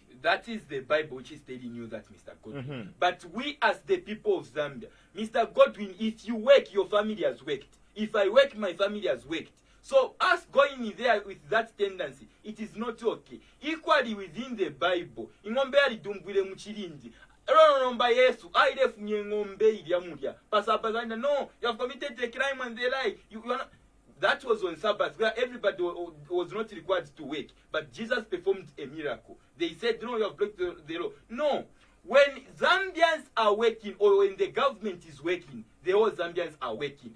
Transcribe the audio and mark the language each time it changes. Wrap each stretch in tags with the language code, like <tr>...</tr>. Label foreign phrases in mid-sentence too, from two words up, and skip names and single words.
<en>That is the Bible which is telling you that, Mr. Godwin. But we as the people of Zambia, Mr. Godwin, if you work, your family has worked. If I work, my family has worked. So us going in there with that tendency, it is not okay. Equally within the Bible,</en> <bem>ingombe alidumbwile muchilindi.</bem> <en>No, you have committed a crime and they lie. You are not. That was on Sabbath where everybody was not required to work. But Jesus performed a miracle. They said, no, you have broken the law. No. When Zambians are working or when the government is working, the whole Zambians are working.</en>